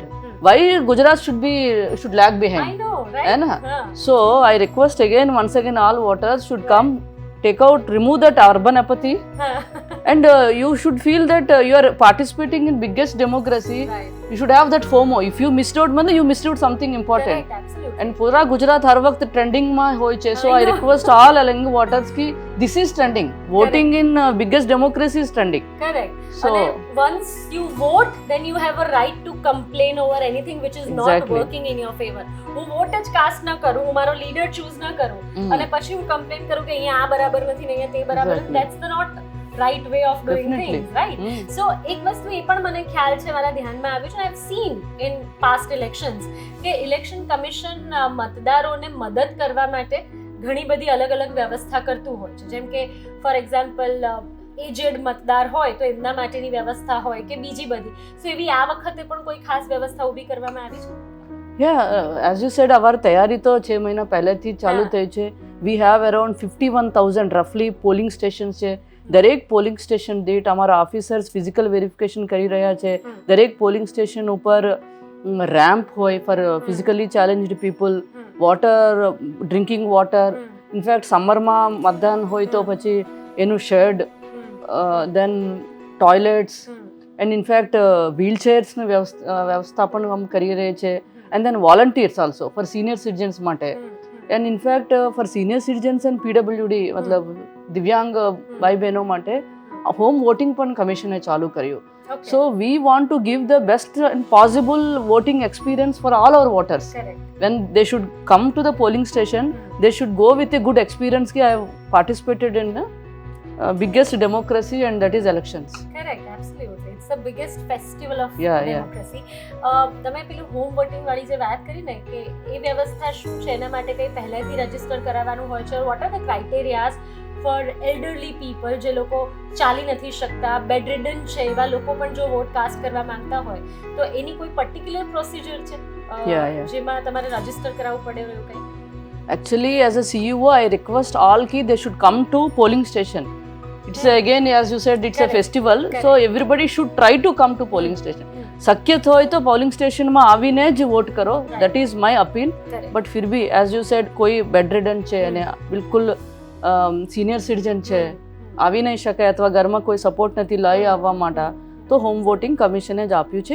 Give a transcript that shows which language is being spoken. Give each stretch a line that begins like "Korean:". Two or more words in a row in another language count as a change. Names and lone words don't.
English: Hmm. Why Gujarat should lag I behind? know, right?
Hindi: है ना?
English: So I request again, once again, all voters should come, take out, remove that urban apathy, and you should feel that you are participating in biggest democracy. Right. You should have that FOMO. If you missed out, you missed out something important. Correct, absolutely.
Hindi: And पूरा गुजरात हर वक्त ट्रेंडिंग में
Gujarati: હોય છે.
English: So I I know. request all Alangi voters ki this is trending. Voting in biggest democracy is trending. Correct. So- અને once you vote, then you have a right to complain over anything which is not Exactly. working in your favor.
Gujarati: હું વોટ જ કાસ્ટ ના કરું, હું મારો
English: leader choose
Gujarati: ના કરું અને પછી હું કમ્પ્લેન કરું કે અહીંયા આ બરાબર નથી ને અહીંયા તે બરાબર નથી.
English: Exactly. That's the not right way of doing Definitely. things, right? So
Gujarati: એક વસ્તુ એ પણ મને ખ્યાલ છે, મારા ધ્યાનમાં આવ્યું છે,
English: I have seen in past elections
Gujarati: કે ઇલેક્શન કમિશન મતદારોને મદદ કરવા માટે ઘણી બધી અલગ અલગ વ્યવસ્થા કરતું હોય છે. જેમ કે
English: for example
Gujarati: એજેડ મતદાર હોય તો એમના માટેની વ્યવસ્થા હોય કે બીજી બધી. સો એવી આ વખતે પણ કોઈ ખાસ વ્યવસ્થા ઊભી કરવામાં આવી છે?
English: Yeah, as you said, our
Gujarati: તૈયારી તો 6 મહિના પહેલેથી ચાલુ થઈ છે.
English: We have around 51,000 roughly polling stations છે.
Gujarati: દરેક
English: polling station
Gujarati: દીઠ અમારા
English: officers physical verification
Gujarati: કરી રહ્યા છે. દરેક
English: polling station
Gujarati: ઉપર રેમ્પ હોય
English: for physically challenged people, water, drinking water.
Gujarati: ઇનફેક્ટ સમરમાં મતદાન હોય તો પછી એનું શેડ,
English: then toilets, and in fact
Gujarati: વ્હીલચેર્સની વ્યવસ્થા પણ અમે કરી રહી છે.
English: and then volunteers also for senior citizens
Gujarati: માટે.
English: and in fact for senior citizens and PWD
Gujarati: મતલબ દિવ્યાંગ ભાઈ બહેનો માટે
English: home voting
Gujarati: પણ કમિશને ચાલુ કર્યું.
English: Okay. So we want to give the best and possible voting experience for all our voters. Correct. When they should come to the polling station, they should go with a good experience ki I have participated in the biggest democracy, and that is elections. Correct, absolutely. It's the biggest festival of Yeah. democracy.
Gujarati: તમે પેલું
English: home voting
Gujarati: વાળી જે વાત કરી ને કે એ વ્યવસ્થા શું છે, એના માટે કંઈ પહેલેથી રજીસ્ટર કરાવવાનું હોય છે?
English: what are the criterias for elderly people,
Gujarati: જે લોકો ચાલી નથી શકતા, બેડરિડન છે, એવા લોકો પણ જો
English: vote cast
Gujarati: કરવા માંગતા હોય તો એની કોઈ
English: particular procedure
Gujarati: છે જેમાં તમારે રજીસ્ટર કરાવવું પડે એવું કંઈ?
English: Actually, as a CEO, I request all ki they should come to polling station. It's again, as you said, it's Correct. a festival, Correct. so everybody should try to come to polling station.
Gujarati: શક્ય હોય તો પોલિંગ સ્ટેશનમાં આવીને જ વોટ કરો.
English: that is my appeal.
Gujarati: બટ
Hindi: फिर भी
English: as you said
Gujarati: કોઈ બેડરિડન છે અને બિલકુલ
English: senior citizen
Gujarati: છે, આવી નહીં શકે અથવા ઘરમાં કોઈ સપોર્ટ નથી લઈ આવવા માટે, તો
English: home voting
Gujarati: કમિશને જ આપ્યું છે.